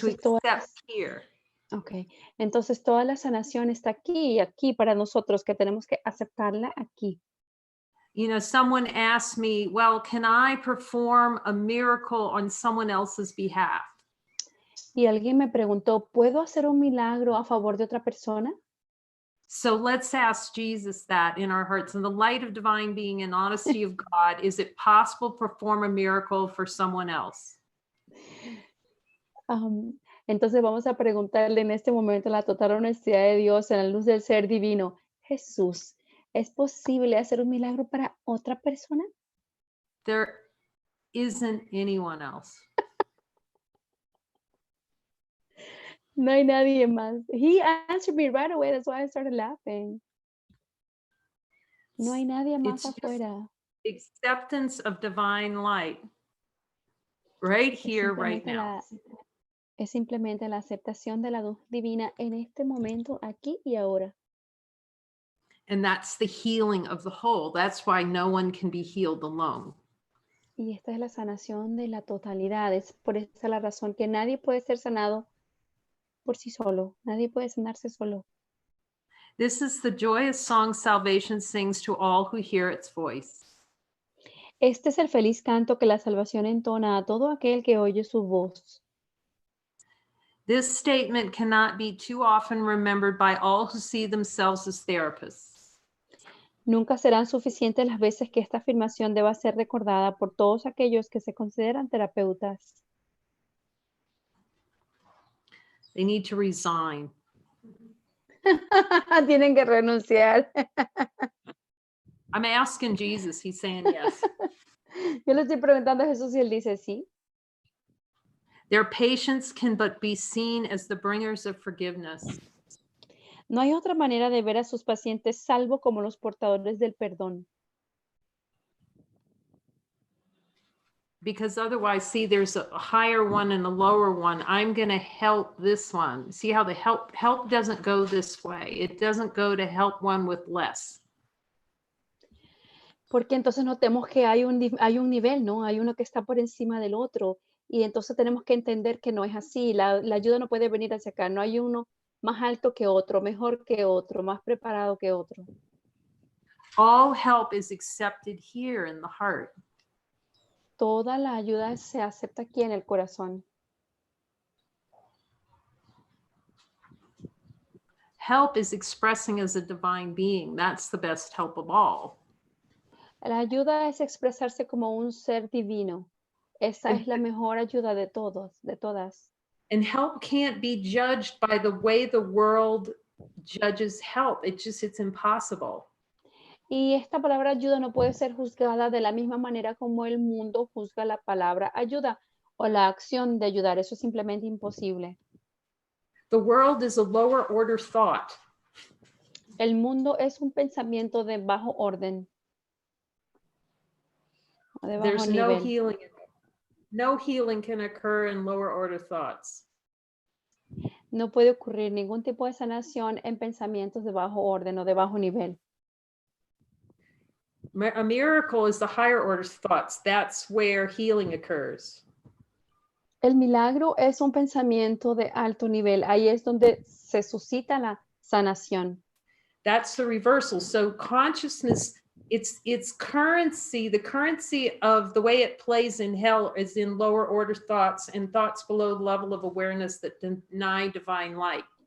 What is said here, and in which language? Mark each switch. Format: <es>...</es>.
<es>Entonces,</es> <en>accept here. okay.</en> <es>Entonces toda la sanación está aquí y aquí para nosotros que tenemos que aceptarla aquí.</es> <en>You know, someone asked me, well, can I perform a miracle on someone else's behalf?</en> <es>Y alguien me preguntó, ¿puedo hacer un milagro a favor de otra persona?</es> <en>So let's ask Jesus that in our hearts. In the light of divine being and honesty of God, is it possible to perform a miracle for someone else?</en> <es>Entonces vamos a preguntarle en este momento la total honestidad de Dios en la luz del ser divino. Jesús, ¿es posible hacer un milagro para otra persona?</es> <en>There isn't anyone else.</en> <es>No hay nadie más.</es> <en>He answered me right away. That's why I started laughing.</en> <es>No hay nadie más</es> <en>It's just</en> <es>afuera.</es> <en>acceptance of divine light right here, right now.</en> <es>Es simplemente la aceptación de la luz divina en este momento, aquí y ahora.</es> <en>And that's the healing of the whole. That's why no one can be healed alone.</en> <es>Y esta es la sanación de la totalidad. Es por esa la razón que nadie puede ser sanado por sí solo. Nadie puede sanarse solo.</es> <en>This is the joyous song salvation sings to all who hear its voice.</en> <es>Este es el feliz canto que la salvación entona a todo aquel que oye su voz.</es> <en>This statement cannot be too often remembered by all who see themselves as therapists.</en> <es>Nunca serán suficientes las veces que esta afirmación deba ser recordada por todos aquellos que se consideran terapeutas.</es> <en>They need to resign.</en> <es>Tienen que renunciar.</es> <en>I'm asking Jesus, he's saying yes.</en> <es>Yo le estoy preguntando a Jesús y él dice sí.</es> <en>Their patients can but be seen as the bringers of forgiveness.</en> <es>No hay otra manera de ver a sus pacientes salvo como los portadores del perdón.</es> <en>Because otherwise, see, there's a higher one and a lower one. I'm going to help this one. See how the help doesn't go this way. It doesn't go to help one with less.</en> <es>Porque entonces notemos que hay un nivel, ¿no? Hay uno que está por encima del otro. Y entonces tenemos que entender que no es así. La ayuda no puede venir hacia acá. No hay uno más alto que otro, mejor que otro, más preparado que otro.</es> <en>All help is accepted here in the heart.</en> <es>Toda la ayuda se acepta aquí en el corazón.</es> <en>Help is expressing as a divine being. That's the best help of all.</en> <es>La ayuda es expresarse como un ser divino. Esa es la mejor ayuda de todos, de todas.</es> <en>And help can't be judged by the way the world judges help. It's impossible.</en> <es>Y esta palabra ayuda no puede ser juzgada de la misma manera como el mundo juzga la palabra ayuda o la acción de ayudar. Eso es simplemente imposible.</es> <en>The world is a lower order thought.</en> <es>El mundo es un pensamiento de bajo orden. O de bajo</es> <en>There's no</en> <es>nivel.</es> <en>healing. No healing can occur in lower order thoughts.</en> <es>No puede ocurrir ningún tipo de sanación en pensamientos de bajo orden o de bajo nivel.</es> <en>A miracle is the higher order thoughts. That's where healing occurs.</en> <es>El milagro es un pensamiento de alto nivel. Ahí es donde se suscita la sanación.</es> <en>That's the reversal. So consciousness, its currency, the currency of the way it plays in hell is in lower order thoughts and thoughts below the level of awareness that deny divine light.</en>